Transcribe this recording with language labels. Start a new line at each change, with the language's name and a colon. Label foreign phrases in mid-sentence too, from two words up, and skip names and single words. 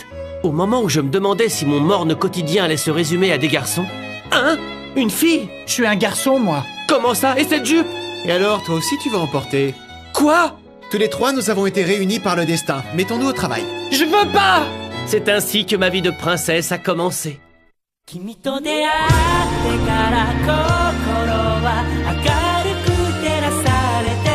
French: Au moment où je me demandais si mon morne quotidien allait se résumer à des garçons... Hein? Une fille? Je suis un garçon, moi. Comment ça? Et cette jupe? Et alors, toi aussi tu vas emporter? Quoi? Tous les trois, nous avons été réunis par le destin. Mettons-nous au travail. Je veux pas! C'est ainsi que ma vie de princesse a commencé.
Japanese: 君と出会ってから心は明るく照らされて